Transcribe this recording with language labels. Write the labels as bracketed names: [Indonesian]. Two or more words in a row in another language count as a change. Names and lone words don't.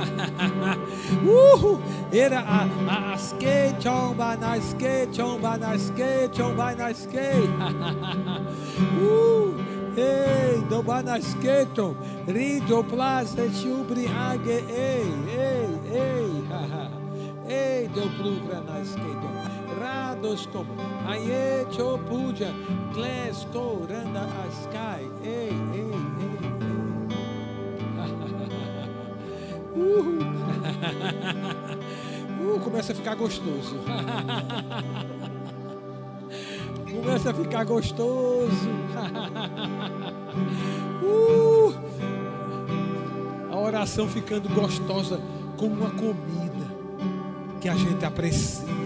[Portuguese] Era a Aske, Chomba, Naske, Ei, do Banasketo, Rido Plaza, Chubri, Age, ei, do Pluvra Nasketo, Rados como, Aie, Chopuja, Glesko, Randa Askai, ei. Começa a ficar gostoso. Começa a ficar gostoso. A oração ficando gostosa como uma comida que a gente aprecia.